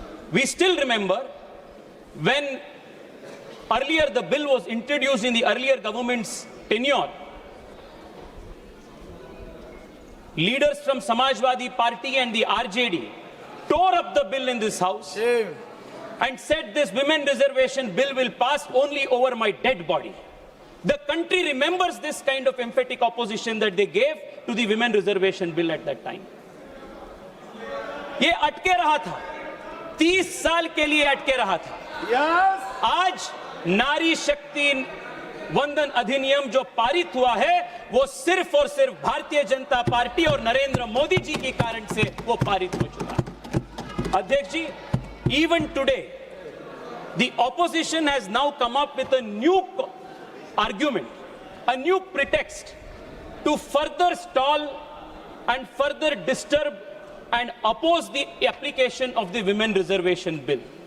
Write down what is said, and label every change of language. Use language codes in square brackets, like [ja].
[en] We still remember when earlier the bill was introduced in the earlier government's tenure, leaders from Samajwadi Party and the RJD tore up the bill in this house and said this women reservation bill will pass only over my dead body. The country remembers this kind of emphatic opposition that they gave to the women reservation bill at that time. [hi] ये अटके रहा था, 30 साल के लिए अटके रहा था। आज नारी शक्ति वंदन अधिनियम जो पारित हुआ है, वो सिर्फ और सिर्फ भारतीय जनता पार्टी और नरेंद्र मोदी जी के कारण से वो पारित हो चुका है। अध्यक्ष जी, [en] even today, the opposition has now come up with a new argument, a new pretext to further stall and further disturb and oppose the application of the Women Reservation Bill.